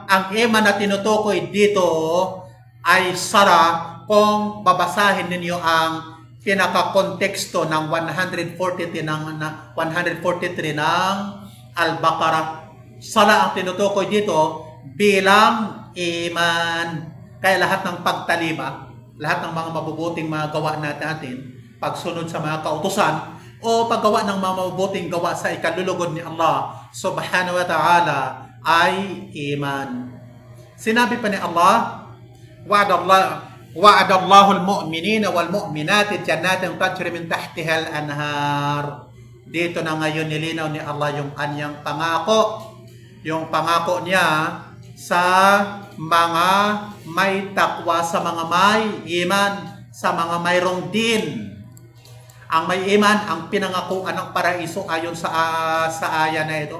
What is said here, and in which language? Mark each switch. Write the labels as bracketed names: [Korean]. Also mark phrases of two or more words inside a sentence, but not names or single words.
[Filipino] Ang iman na tinutukoy dito ay sala kung babasahin ninyo ang pinaka-konteksto ng 143 ng Al-Baqarah. Sala ang tinutukoy dito bilang iman. Kaya lahat ng pagtalima, lahat ng mga mabubuting mga gawa natin, pagsunod sa mga kautusan, o paggawa ng mga mabubuting gawa sa ikalulugod ni Allah [Arabic] سبحانه وتعالى [Filipino] ay iman. Sinabi pa ni [Arabic] Allah, وعد الله المؤمنين والمؤمنات جنات تجري من تحتها الأنهار. [Filipino] Dito na ngayon nilinaw ni Allah yung kanyang pangako. Yung pangako niya sa mga may takwa, sa mga may iman, sa mga mayroong din. Ang may iman, ang pinangakuan ng paraiso ayon sa aya na ito.